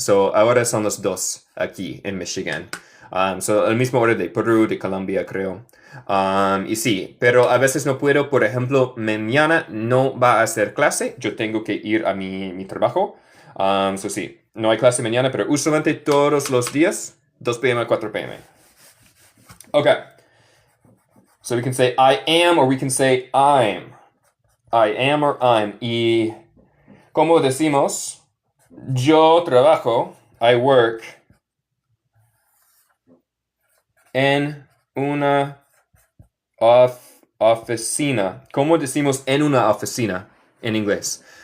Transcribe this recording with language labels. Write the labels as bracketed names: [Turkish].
[Spanish] So, ahora son las 2 aquí en Michigan. El mismo hora de Perú, de Colombia, creo. Y sí, pero a veces no puedo. Por ejemplo, mañana no va a ser clase. Yo tengo que ir a mi trabajo. Sí, no hay clase mañana, pero usualmente todos los días 2 p.m. a 4 p.m. [English] Okay. So we can say I am or we can say I'm. I am or I'm. [Spanish] Y como decimos, yo trabajo, [English] I work, [Spanish] en una oficina. ¿Cómo decimos en una oficina en inglés?